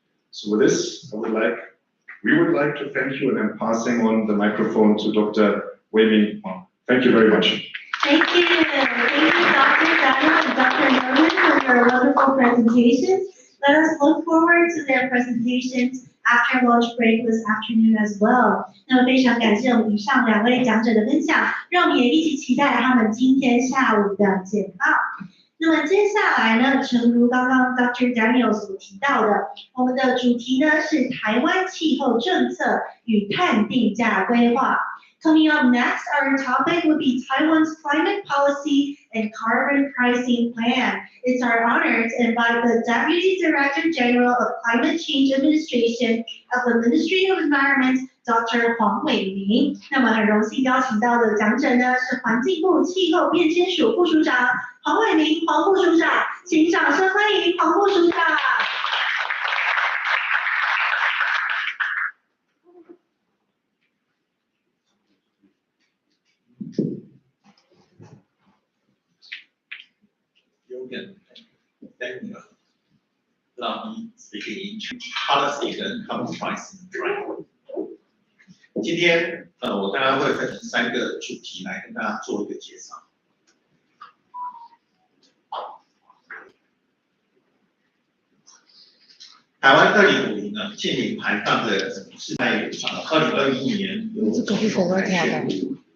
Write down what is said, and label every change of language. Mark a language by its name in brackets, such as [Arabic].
[English] So with this, we would like to thank you, and I'm passing on the microphone to Dr. Wei-Ming Huang. Thank you very much. Thank you. Thank you, Dr. Daniel and Dr. Norman, for your wonderful presentations. Let us look forward to their presentations after lunch break this afternoon as well. [Chinese] 那么非常感谢我们以上2位讲者的分享，让我们也一起期待他们今天下午的简报。那么接下来呢，诚如刚刚 Dr. Daniel 所提到的，我们的主题呢是台湾气候政策与碳定价规划。 [English] Coming up next, our topic will be Taiwan's climate policy and carbon pricing plan. It's our honor to invite the Deputy Director General of Climate Change Administration of the Ministry of Environment, Dr. [Chinese] 黄伟明。那么很荣幸邀请到的讲者呢是环境部气候变迁署副署长黄伟明，黄副署长，请掌声欢迎黄副署长。 [English] Thank you. Allow me speaking in policy and carbon pricing. [Chinese] 今天我大概会分成3个主题来跟大家做一个介绍。台湾2050呢，净零排放的是在2021年由总统来宣布。